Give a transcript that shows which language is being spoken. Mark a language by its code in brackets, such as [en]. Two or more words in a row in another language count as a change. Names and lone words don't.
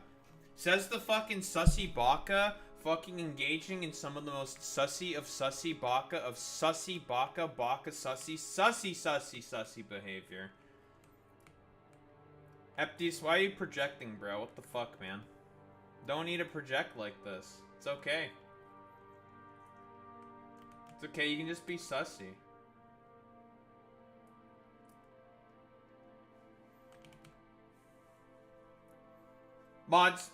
[en] Says the fucking sussy baka, fucking engaging in some of the most sussy of sussy baka baka sussy behavior. Eptis, why are you projecting, bro? What the fuck, man? Don't need to project like this. It's okay. It's okay, you can just be sussy. Mods.